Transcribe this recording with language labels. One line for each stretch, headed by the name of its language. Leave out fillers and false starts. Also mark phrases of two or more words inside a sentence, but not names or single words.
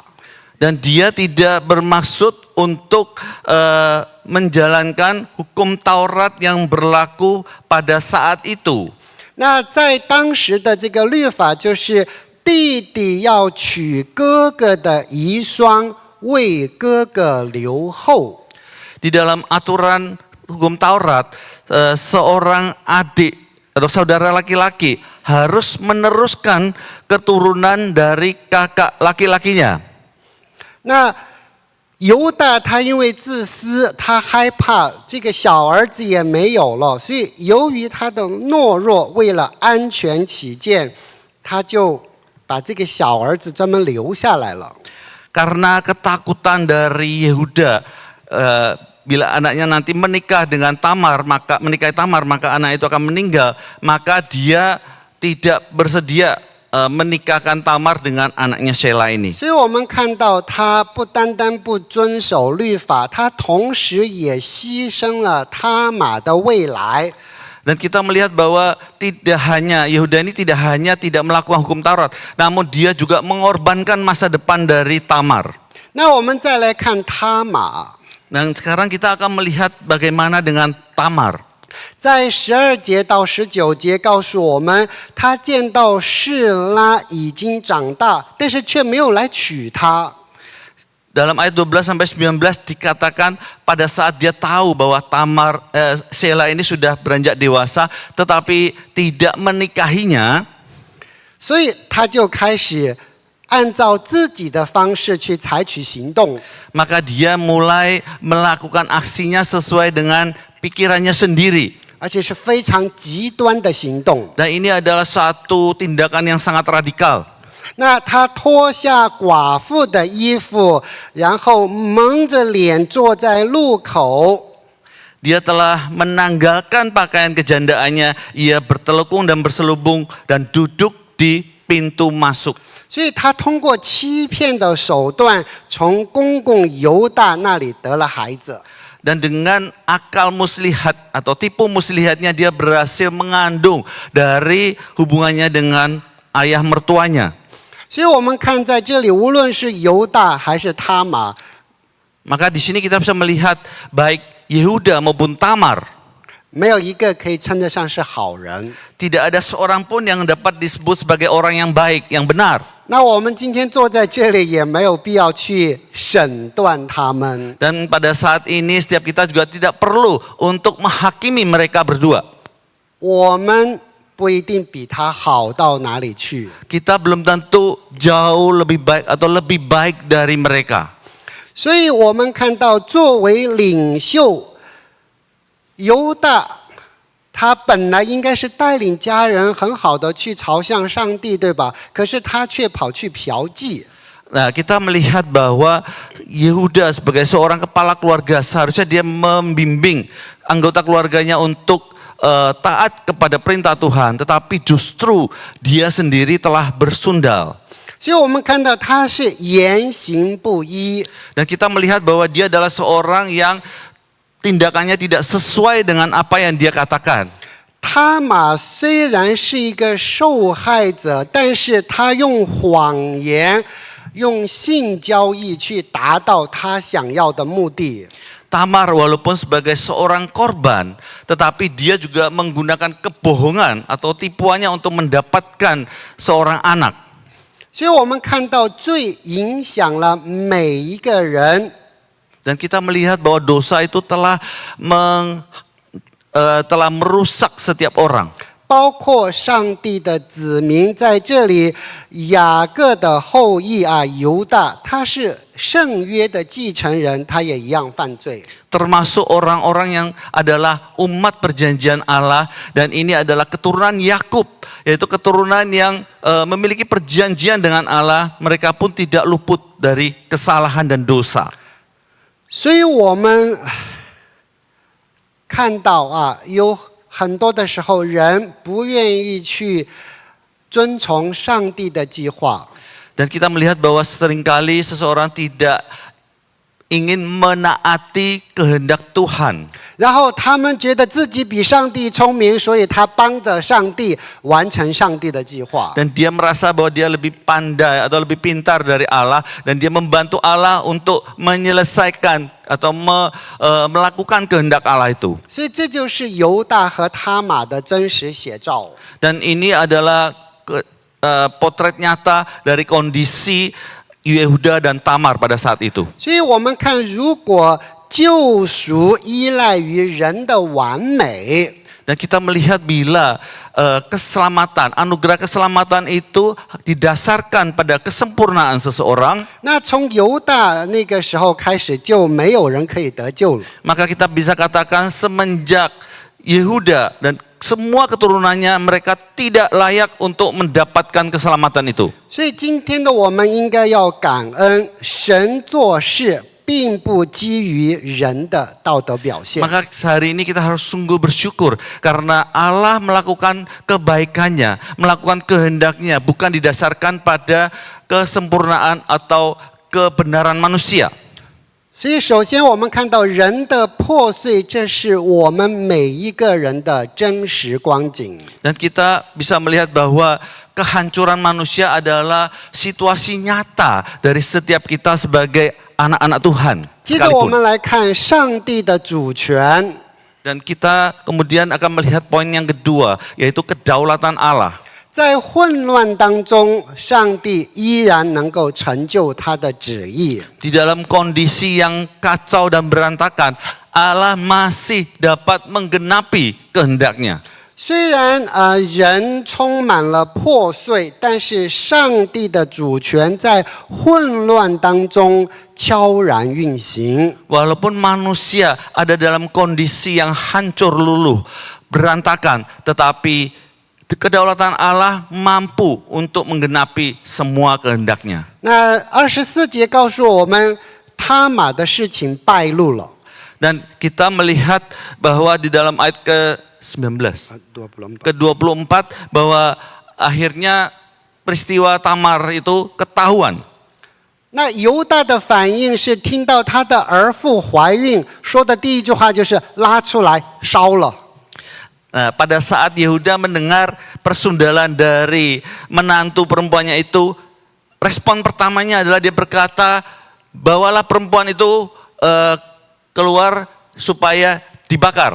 Indonesian: Dan dia tidak bermaksud untuk menjalankan hukum Taurat yang berlaku pada saat itu.
Chinese: 那在当时的这个律法，就是弟弟要娶哥哥的遗孀，为哥哥留后。
Indonesian: Di dalam aturan hukum Taurat, seorang adik atau saudara laki-laki harus meneruskan keturunan dari kakak laki-lakinya.
Chinese: 那犹大他因为自私，他害怕这个小儿子也没有了，所以由于他的懦弱，为了安全起见，他就把这个小儿子专门留下来了。
Indonesian: Karena ketakutan dari Yehuda, bila anaknya nanti menikahi Tamar, maka anak itu akan meninggal, maka dia tidak bersedia menikahkan Tamar dengan anaknya Sela ini.
Chinese: 所以我们看到他不单单不遵守律法，他同时也牺牲了他玛的未来。
Indonesian: Dan kita melihat bahwa Yehuda ini tidak hanya tidak melakukan hukum Taurat, namun dia juga mengorbankan masa depan dari Tamar.
Chinese: 那我们再来看他玛，
Indonesian: Dan sekarang kita akan melihat bagaimana dengan Tamar.
Chinese: 在12节到19节告诉我们，他见到示拉已经长大，但是却没有来娶她。
Indonesian: Dalam ayat 12 sampai 19 dikatakan pada saat dia tahu bahwa Sela ini sudah beranjak dewasa tetapi tidak menikahinya,
Chinese: 所以他就开始按照自己的方式去采取行动。
Indonesian: maka dia mulai melakukan aksinya sesuai dengan pikirannya sendiri.
Chinese: 而且是非常极端的行动。
Indonesian: Dan ini adalah satu tindakan yang sangat radikal.
Chinese: 那他脱下寡妇的衣服，然后蒙着脸坐在路口。
Indonesian: Dia telah menanggalkan pakaian kejandaannya, ia bertelekung dan berselubung dan duduk di pintu masuk.
Chinese: 所以他通过欺骗的手段，从公公犹大那里得了孩子。
Indonesian: Dan dengan akal muslihat atau tipu muslihatnya dia berhasil mengandung dari hubungannya dengan ayah mertuanya.
Chinese: 所以我们看在这里，无论是犹大还是他玛，
Indonesian: Maka di sini kita bisa melihat baik Yehuda maupun Tamar,
Chinese: 没有一个可以称得上是好人。
Indonesian: tidak ada seorang pun yang dapat disebut sebagai orang yang baik, yang benar.
Chinese: 那我们今天坐在这里，也没有必要去审断他们。
Indonesian: Dan pada saat ini setiap kita juga tidak perlu untuk menghakimi mereka berdua.
Chinese: 我们不一定比他好到哪里去。
Indonesian: Kita belum tentu jauh lebih baik atau lebih baik dari mereka.
Chinese: 所以我们看到，作为领袖，犹大他本来应该是带领家人很好的去朝向上帝，对吧？可是他却跑去嫖妓。
Indonesian: Nah, kita melihat bahwa Yehuda sebagai seorang kepala keluarga seharusnya dia membimbing anggota keluarganya untuk taat kepada perintah Tuhan, tetapi justru dia sendiri telah bersundal.
Chinese: 所以我们看到他是言行不一。
Indonesian: Dan kita melihat bahwa dia adalah seorang yang tindakannya tidak sesuai dengan apa yang dia katakan.
Chinese: 他玛虽然是一个受害者，但是他用谎言、用性交易去达到他想要的目的。
Indonesian: Tamar walaupun sebagai seorang korban, tetapi dia juga menggunakan kebohongan atau tipuannya untuk mendapatkan seorang anak.
Chinese: 所以我们看到罪影响了每一个人。
Indonesian: Dan kita melihat bahwa dosa itu telah merusak setiap orang.
Chinese: 包括上帝的子民在这里，雅各的后裔啊，犹大，他是圣约的继承人，他也一样犯罪。
Indonesian: termasuk orang-orang yang adalah umat perjanjian Allah, dan ini adalah keturunan Yakub, yaitu keturunan yang memiliki perjanjian dengan Allah, mereka pun tidak luput dari kesalahan dan dosa.
Chinese: 所以我们看到啊，有很多的时候人不愿意去遵从上帝的计划。
Indonesian: Dan kita melihat bahwa seringkali seseorang tidak ingin menaati kehendak Tuhan.
Chinese: 然后他们觉得自己比上帝聪明，所以他帮着上帝完成上帝的计划。
Indonesian: Dan dia merasa bahwa dia lebih pandai atau lebih pintar dari Allah, dan dia membantu Allah untuk menyelesaikan atau melakukan kehendak Allah itu.
Chinese: 所以这就是犹大和他玛的真实写照。
Indonesian: Dan ini adalah potret nyata dari kondisi Yehuda dan Tamar pada saat itu.
Chinese: 所以我们看，如果救赎依赖于人的完美，
Indonesian: Dan kita melihat bila keselamatan, anugerah keselamatan itu didasarkan pada kesempurnaan seseorang,
Chinese: 那从犹大那个时候开始，就没有人可以得救了。
Indonesian: maka kita bisa katakan semenjak Yehuda dan semua keturunannya, mereka tidak layak untuk mendapatkan keselamatan itu.
Chinese: 所以今天的我们应该要感恩，神做事并不基于人的道德表现。
Indonesian: Maka hari ini kita harus sungguh bersyukur karena Allah melakukan kebaikannya, melakukan kehendaknya, bukan didasarkan pada kesempurnaan atau kebenaran manusia.
Chinese: 所以首先我们看到人的破碎，这是我们每一个人的真实光景。
Indonesian: Dan kita bisa melihat bahwa kehancuran manusia adalah situasi nyata dari setiap kita sebagai anak-anak Tuhan
Chinese: 接着我
Indonesian: sekalipun.
Chinese: 们来看上帝的主权。
Indonesian: Dan kita kemudian akan melihat poin yang kedua, yaitu kedaulatan Allah.
Chinese: 在混乱当中，上帝依然能够成就他的旨意。
Indonesian: Di dalam kondisi yang kacau dan berantakan, Allah masih dapat menggenapi kehendaknya.
Chinese: 虽然人充满了破碎，但是上帝的主权在混乱当中悄然运行。
Indonesian: Walaupun manusia ada dalam kondisi yang hancur luluh, berantakan, tetapi kedaulatan Allah mampu untuk menggenapi semua kehendaknya.
Chinese: 那24节告诉我们，他玛的事情败露了。
Indonesian: Dan kita melihat bahwa di dalam ayat ke-19, 24 ke-24 bahwa akhirnya peristiwa Tamar itu ketahuan.
Chinese: 那犹大的反应是听到他的儿妇怀孕，说的第一句话就是拉出来烧了。
Indonesian: Nah, pada saat Yehuda mendengar persundalan dari menantu perempuannya itu, respon pertamanya adalah dia berkata, bawalah perempuan itu keluar supaya dibakar.